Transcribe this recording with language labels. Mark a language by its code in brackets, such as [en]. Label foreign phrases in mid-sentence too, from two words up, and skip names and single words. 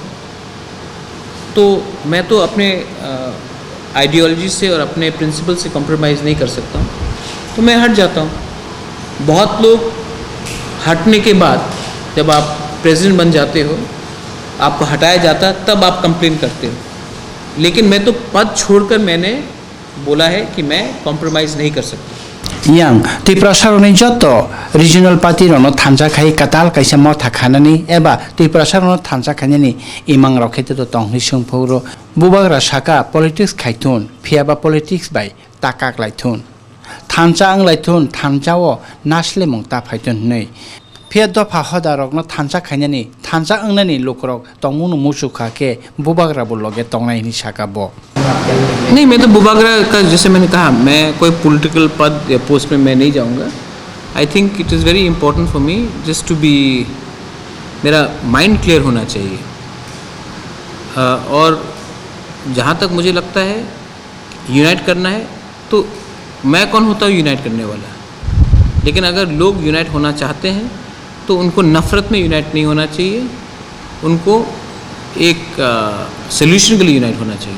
[hi] तो मैं तो अपने आइडियोलॉजी से और अपने प्रिंसिपल से कॉम्प्रोमाइज़ नहीं कर सकता हूँ, तो मैं हट जाता हूँ। बहुत लोग हटने के बाद जब आप प्रेसिडेंट बन जाते हो, आपको हटाया जाता तब आप कंप्लेन करते हो, लेकिन मैं तो पद छोड़कर मैंने बोला है कि मैं कॉम्प्रोमाइज़ नहीं कर सकता। [trp] yang tiprasaroni joto [en] regional party [trp] rono thansa khai katal kaisa motha khanani eba tiprasarono thansa khanani imang rokhete to tonghi sungphoro bubagra saka politics khaithun phiaba politics bai takak laithun thansa ang laithun thanjao nasle mongta phaitun nei phia dofa hodarokno thansa khainani thansa angnani lokrok tongmunu musuka ke bubagra buloge tongnai ni saka bo [hi] नहीं, मैं तो बुबाग्रा का, जैसे मैंने कहा, मैं कोई पॉलिटिकल पद या पोस्ट में मैं नहीं जाऊंगा। [en] I think it is very important for me just to be, [hi] मेरा [en] mind clear [hi] होना चाहिए। और जहाँ तक मुझे लगता है यूनाइट करना है, तो मैं कौन होता हूँ यूनाइट करने वाला। लेकिन अगर लोग यूनाइट होना चाहते हैं तो उनको नफ़रत में यूनाइट नहीं होना चाहिए, उनको एक सोल्यूशन के लिए यूनाइट होना चाहिए।